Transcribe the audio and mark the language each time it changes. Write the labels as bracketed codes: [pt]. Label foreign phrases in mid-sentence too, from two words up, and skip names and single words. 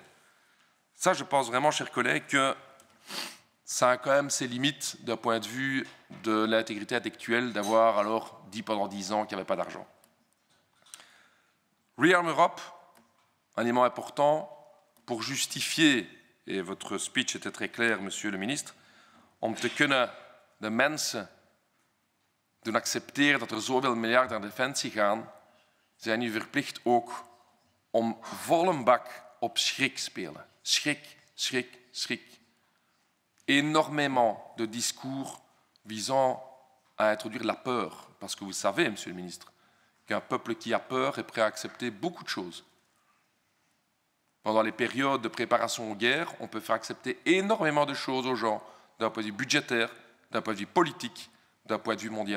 [fr] Ça, je pense vraiment, chers collègues, que ça a quand même ses limites d'un point de vue de l'intégrité intellectuelle d'avoir alors dit pendant 10 ans qu'il n'y avait pas d'argent. Rearm Europe, un élément important pour justifier, et votre speech était très clair, Monsieur le ministre, [nl] om te kunnen de mensen doen accepteren dat er zoveel miljard naar defensie gaan, zijn u verplicht ook om volle bak op schrik spelen. Schrik, schrik, schrik. [fr] Énormément de discours visant à introduire la peur, parce que vous savez, Monsieur le ministre, qu'un peuple qui a peur est prêt à accepter beaucoup de choses. Pendant les périodes de préparation aux guerres, on peut faire accepter énormément de choses aux gens, d'un point de vue budgétaire, d'un point de vue politique, d'un point de vue mondial.